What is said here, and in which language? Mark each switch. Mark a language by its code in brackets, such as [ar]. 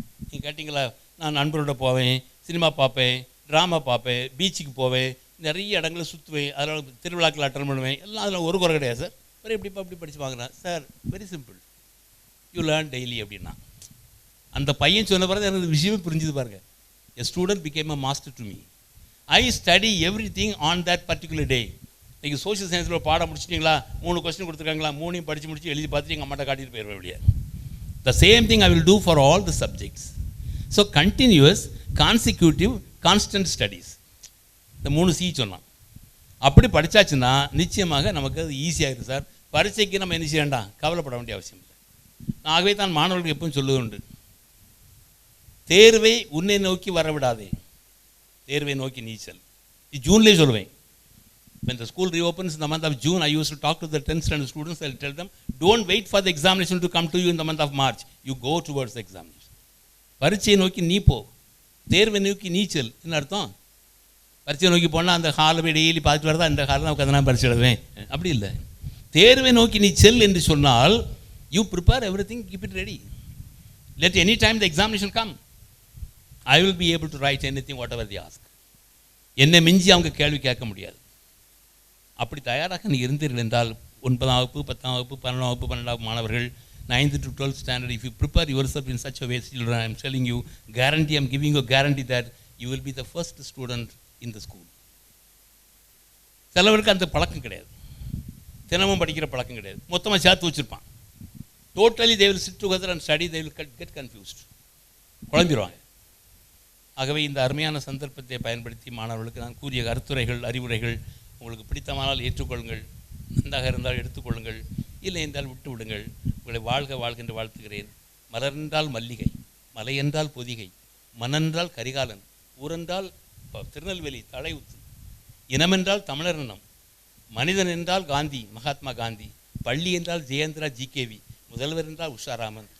[ta] நீங்கள் கேட்டிங்களா, நான் நண்பரோட போவேன், சினிமா பார்ப்பேன், ட்ராமா பார்ப்பேன், பீச்சுக்கு போவேன், நிறைய இடங்களை சுற்றுவேன், அதனால் திருவிழாக்கள் அட்டன் பண்ணுவேன், எல்லாம் அதில் ஒரு குறை கிடையாது சார். வேறு எப்படி படித்து வாங்கினேன் sir? [en] very simple, you learn daily [ta] அப்படின்னா. அந்த பையன் சொன்ன பிறகு எனக்கு விஷயமே புரிஞ்சுது பாருங்கள். [en] A student became a master to me. I study everything on that particular day. [ta] நீங்கள் சோஷியல் சயின்ஸில் பாடம் முடிச்சிட்டிங்களா, 3 கொஸ்டின் கொடுத்துருக்காங்களா, 3ஐயும் படித்து முடிச்சு எழுதி பார்த்துட்டு எங்கள் அம்மாட்ட காட்டிட்டு போயிடுவேன் வெளியே. [en] The same thing I will do for all the subjects. So continuous, consecutive, constant studies. [ta] இந்த 3 C சொன்னான். அப்படி படித்தாச்சுன்னா நிச்சயமாக நமக்கு அது ஈஸியாக இருக்குது சார். பரீட்சைக்கு நம்ம என்ன செய்ய வேண்டாம், கவலைப்பட வேண்டிய அவசியம் இல்லை. ஆகவே தான் மாணவர்களுக்கு எப்பவும் சொல்லுவது உண்டு, தேர்வை உன்னை நோக்கி வரவிடாதே, தேர்வை நோக்கி நீச்சல். ஜூன்லேயே சொல்லுவேன். [en] When the school reopens in the month of June, I used to talk to the 10th standard students. I'll tell them, don't wait for the examination to come to you in the month of March. You go towards the examination. [ta] பரீட்சையை நோக்கி நீ போ, தேர்வை நோக்கி நீச்சல். என்ன அர்த்தம்? பரீட்சையை நோக்கி போனால் அந்த ஹாலை போய் டெய்லி பார்த்துட்டு வரதா, இந்த ஹாலில் நான் உட்காந்து நான் பரீட்சை எழுதுவேன், அப்படி இல்லை. தேர்வை நோக்கி நீ செல் என்று சொன்னால், [en] you prepare everything, keep it ready. Let any time the examination come, I will be able to write anything whatever they ask. [ta] என்னை மிஞ்சி அவங்க கேள்வி கேட்க முடியாது. அப்படி தயாராக நீ இருந்தீர்கள் என்றால் 9ஆம் வகுப்பு 10ஆம் வகுப்பு 12ஆம் வகுப்பு 12ஆம் மாணவர்கள் [en] 9th to 12th standard, if you prepare yourself in such a way, children, I am telling you, guarantee, I am giving you a guarantee that you will be the first student in the school. [ta] சிலவருக்கு அந்த பழக்கம் கிடையாது, தினமும் படிக்கிற பழக்கம் கிடையாது, மொத்தமாக சேர்த்து வச்சுருப்பான். [en] totally they will sit together and study, they will get confused, [ta] குழம்பிடுவாங்க. ஆகவே இந்த அருமையான சந்தர்ப்பத்தை பயன்படுத்தி மாணவர்களுக்கு நான் கூறிய கருத்துரைகள், அறிவுரைகள் உங்களுக்கு பிடித்தமானால் ஏற்றுக்கொள்ளுங்கள், நன்றாக இருந்தால் எடுத்துக்கொள்ளுங்கள், இல்லை என்றால் விட்டு விடுங்கள். உங்களை வாழ்க வாழ்க என்று வாழ்த்துகிறேன். மலர்ந்தால் மல்லிகை, மலை என்றால் பொதிகை, மனென்றால் கரிகாலன், ஊரென்றால் திருநெல்வேலி தலையுத்து, இனமென்றால் தமிழர் இனம், மனிதன் என்றால் காந்தி மகாத்மா காந்தி, பள்ளி என்றால் ஜெயேந்திரா ஜிகேவி, முதல்வர் என்றால் உஷாராமன்.